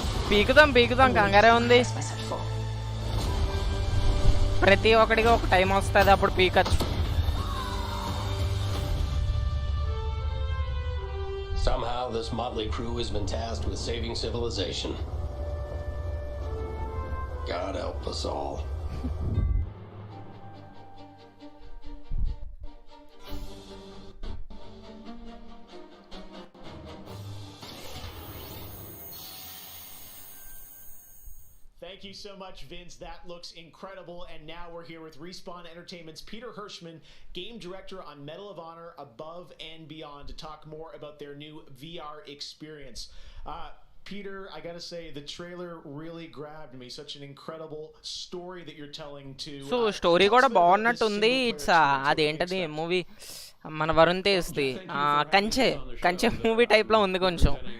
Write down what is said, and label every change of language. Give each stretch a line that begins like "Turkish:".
Telugu: పీకుదాం కంగారే ఉంది. ప్రతి ఒక్కడికి ఒక టైం వస్తుంది, అప్పుడు పీకచ్చు.
English: Somehow, this motley crew has been tasked with saving civilization. God help us all. Thank you so much, Vince. That looks incredible. And now we're here with Respawn Entertainment's Peter Hirschman, game director on Medal of Honor Above and Beyond, to talk more about their new VR experience. Peter, I gotta say, the trailer really grabbed me. Such an incredible story that you're telling to...
Telugu: so story కూడా బాగున్నట్టుంది. It's అదేంటది movie, మన వరుణ్ తేజ్ది కంచె movie టైప్లో ఉంది కొంచెం.